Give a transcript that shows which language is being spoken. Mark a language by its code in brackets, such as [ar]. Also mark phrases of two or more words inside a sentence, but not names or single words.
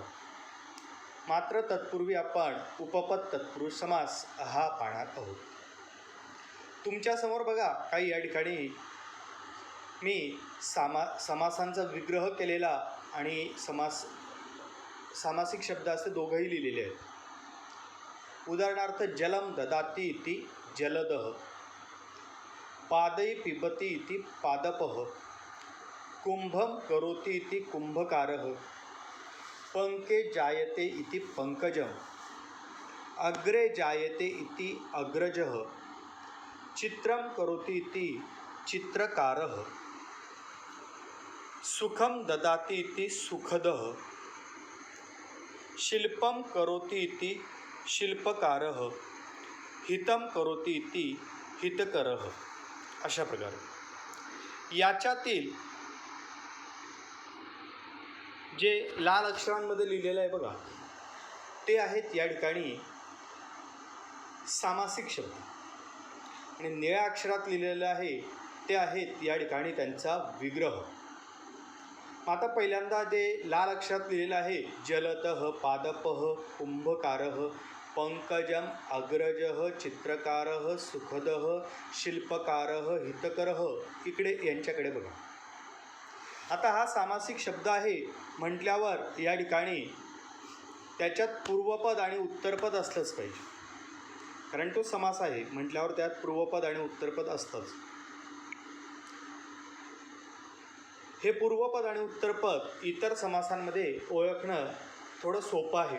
[mr] मात्र तत्पूर्वी आपण उपपद तत्पुरुष समास हा पाहणार आहोत। तुमच्यासमोर बघा काही या ठिकाणी मी समासांचा विग्रह केलेला आणि सामासिक शब्द असे दोघंही लिहिलेले आहेत। [sa] उदाहरणार्थ जलम ददाति इति जलदः, पादई पिबति इति पादपः, कुंभम करोति इति कुंभकारः, पंके जायते इति पंकजम, अग्रे जायते इति अग्रजः, चित्रम करोति इति चित्रकारः, सुखम ददाति इति सुखदः, शिल्पम करोति इति शिल्पकारः, हितम करोति इति हितकरः। [mr] अशा प्रकारे याच्यातील जे लाल अक्षरांमध्ये लिहिलेलं आहे बघा, ते आहेत या ठिकाणी सामासिक शब्द आणि निळ्या अक्षरात लिहिलेलं आहे ते आहेत या ठिकाणी त्यांचा विग्रह। आता पहिल्यांदा जे लाल अक्षरात लिहिलेलं आहे [sa] जलतः, पादपः, कुंभकारः, पंकजम, अग्रजः, चित्रकारः, सुखदः, शिल्पकारः, हितकरः, [mr] इकडे यांच्याकडे बघा। आता हा सामासिक शब्द आहे म्हटल्यावर या ठिकाणी त्याच्यात पूर्वपद आणि उत्तरपद असलंच पाहिजे। कारण तो समास आहे म्हटल्यावर त्यात पूर्वपद आणि उत्तरपद असतंच. हे पूर्वपद आणि उत्तरपद इतर समासांमध्ये ओळखणं थोडं सोपं आहे.